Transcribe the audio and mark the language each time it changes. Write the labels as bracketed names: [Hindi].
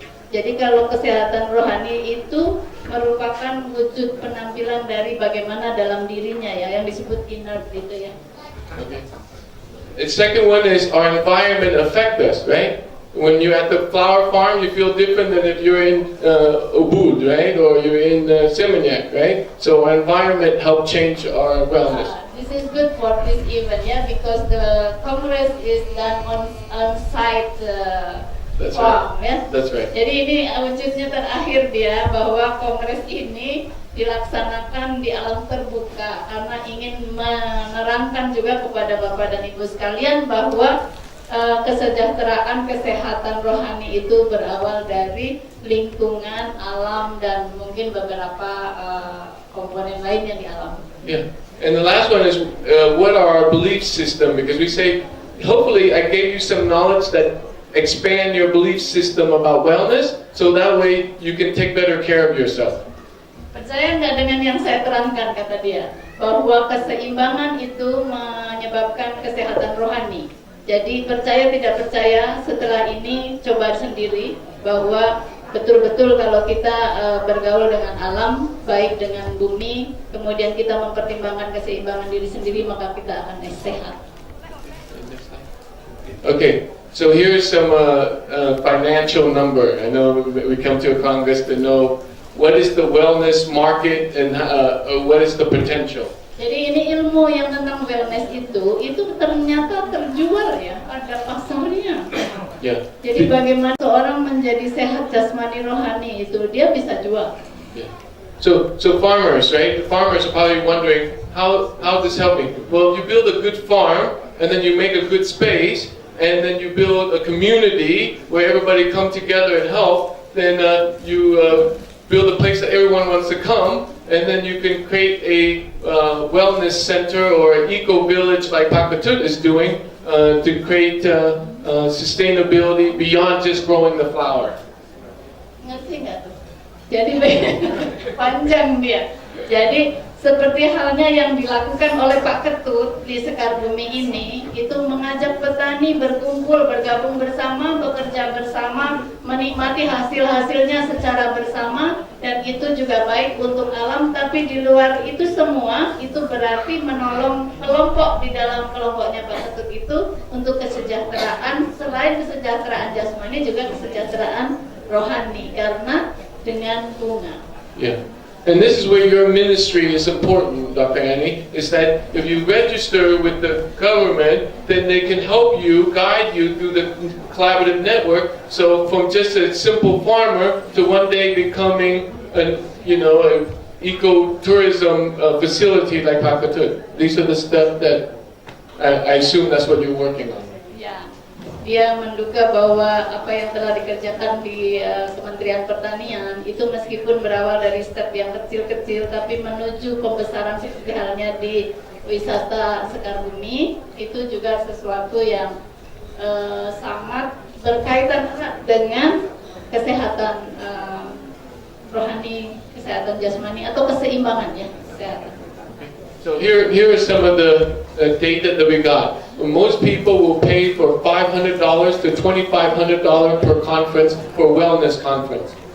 [Indonesian] Jadi kalau kesehatan rohani itu merupakan wujud penampilan dari bagaimana dalam dirinya ya, yang disebut inner gitu ya. [English] Okay. The second one is our environment affect us, right? When you're at the flower farm, you feel different than if you're in Ubud, right? Or you're in Seminyak, right? So our environment help change our wellness. This is good for this event, yeah, because the Congress is done on site That's farm, right. [Indonesian] ya. [English] That's right. [Indonesian] Jadi ini wujudnya terakhir dia bahwa Kongres ini dilaksanakan di alam terbuka karena ingin menerangkan juga kepada Bapak dan Ibu sekalian bahwa kesejahteraan kesehatan rohani itu berawal dari lingkungan, alam, dan mungkin beberapa komponen lainnya di alam. [English] Yeah, and the last one is what are our belief system? Because we say, hopefully, I gave you some knowledge that expand your belief system about wellness, so that way you can take better care of yourself. [Indonesian] Percaya nggak dengan yang saya terangkan, kata dia, bahwa keseimbangan itu menyebabkan kesehatan rohani. Jadi percaya tidak percaya, setelah ini coba sendiri bahwa betul-betul kalau kita bergaul dengan alam, baik dengan bumi, kemudian kita mempertimbangkan keseimbangan diri sendiri, maka kita akan sehat. [English] Okay, so here's some financial number. I know we come to a Congress to know what is the wellness market and what is the potential. [Indonesian] Jadi ini ilmu yang tentang wellness itu ternyata terjual ya, ada pasarnya. [English] Yeah. [Indonesian] Jadi bagaimana seorang menjadi sehat jasmani rohani itu dia bisa jual. [English] Yeah. So farmers, right? The farmers are probably wondering how this help me. Well, you build a good farm and then you make a good space and then you build a community where everybody come together and help. Then you build a place that everyone wants to come. And then you can create a wellness center or an eco-village like Pakatut is doing to create sustainability beyond just growing the flower. [Indonesian] Ngerti nggak tuh? Jadi panjang dia. Jadi seperti halnya yang dilakukan oleh Pak Ketut di Sekar Bumi ini, itu mengajak petani berkumpul, bergabung bersama, bekerja bersama, menikmati hasil-hasilnya secara bersama, dan itu juga baik untuk alam. Tapi di luar itu semua, itu berarti menolong kelompok di dalam kelompoknya Pak Ketut itu untuk kesejahteraan, selain kesejahteraan jasmani juga kesejahteraan rohani, karena dengan bunga. [English] Yeah. And this is where your ministry is important, Dr. Annie, is that if you register with the government, then they can help you, guide you through the collaborative network. So from just a simple farmer to one day becoming an ecotourism facility like Pakatut. These are the stuff that I assume that's what you're working on. [Indonesian] Dia menduga bahwa apa yang telah dikerjakan di Kementerian Pertanian itu meskipun berawal dari step yang kecil-kecil, tapi menuju pembesaran seperti halnya di wisata Sekar Bumi, itu juga sesuatu yang sangat berkaitan dengan kesehatan rohani, kesehatan jasmani atau keseimbangan ya, kesehatan. [English] So here are some of the data that we got. Most people will pay for $500 to $2,500 per conference for wellness conference.